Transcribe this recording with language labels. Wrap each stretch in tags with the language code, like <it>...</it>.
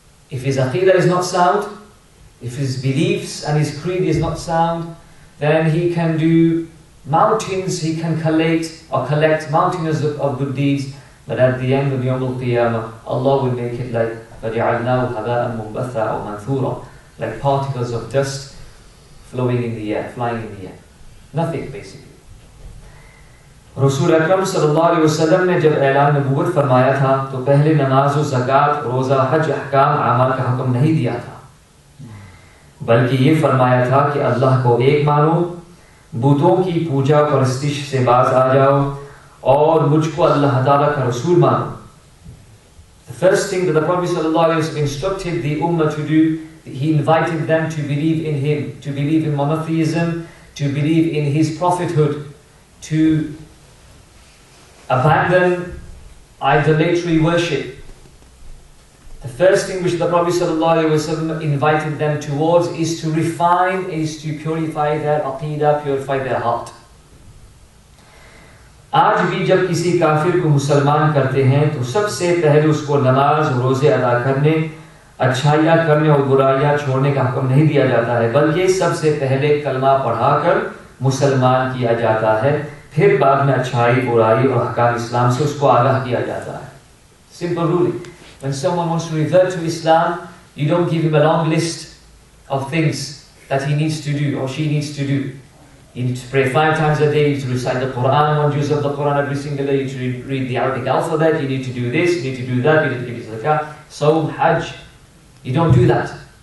<en>If his aqidah is not sound, if his beliefs and his creed is not sound, then he can do mountains, he can collect mountains of good deeds, but at the end of Yawm al-Qiyamah, Allah will make it like</en> <ar>فَجَعَلْنَاهُ هَبَاءً مُنْبَثًّا أَوْ مَنْثُورًا,</ar> <en>like particles of dust flowing in the air, flying in the air. Nothing basically.</en> <hi>रसूल अकरम सल्लल्लाहु अलैहि वसल्लम ने जब ऐलान नबूवत फरमाया था तो पहले नमाज और ज़कात, रोज़ा, हज, अहकाम, आमाल का हुक्म नहीं दिया था, बल्कि ये फरमाया था कि अल्लाह को एक मानो, बुतों की पूजा परस्तिश से बाज आ जाओ और मुझको अल्लाह ताला का रसूल मानो.</hi> <en>The first thing that the Prophet ﷺ instructed the Ummah to do, he invited them to believe in him, to believe in monotheism, to believe in his prophethood, to abandon idolatry worship. The first thing which the Prophet ﷺ invited them towards is to refine, is to purify their aqidah, purify their heart.</en> <hi>आज भी जब किसी काफिर को मुसलमान करते हैं तो सबसे पहले उसको नमाज, रोज़े अदा करने, अच्छाइयाँ करने और बुराइयाँ छोड़ने का हुक्म नहीं दिया जाता है, बल्कि सबसे पहले कलमा पढ़ाकर मुसलमान किया जाता है, फिर बाद में अच्छाई, बुराई और हकाम इस्लाम से उसको आगाह किया जाता है.</hi> <en>Simple ruling. When someone wants to revert to Islam, you don't give him a long list of things that he needs to do or she needs to do. You need to pray 5 times a day, you need to recite the Quran, 1 juz of the Quran every single day, you need to read the Arabic alphabet, you need to do this, you need to do that, you need to give zakah, Sawm, Hajj. You don't do that.</en>